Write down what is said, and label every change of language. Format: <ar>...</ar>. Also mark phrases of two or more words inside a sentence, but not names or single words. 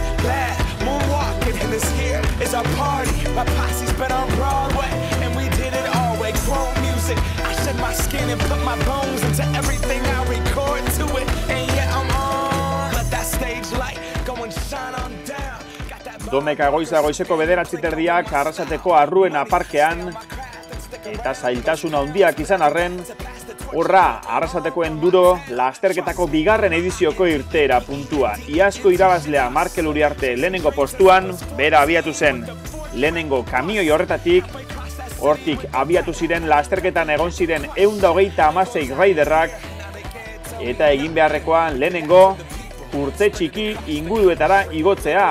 <en>Glad moonwalking, and this here is our party. My posse's been on Broadway, and we did it all way. Chrome music, I shed my skin and put my bones into everything I record to it. And yeah, I'm on. Let that stage light go and shine on down.</en> <eu>Domeka goizeko 9:30 Arrasateko Arruena parkean eta zailtasuna handiak izan arren, horra Arrasateko enduro lasterketako bigarren edizioko irteera puntua. Iazko irabazlea Markel Uriarte lehenengo postuan, bera abiatu zen lehenengo kamioi horretatik, hortik abiatu ziren lasterketan egon ziren 126 raiderrak eta egin beharrekoan lehenengo urte txiki inguruetara igotzea.</eu>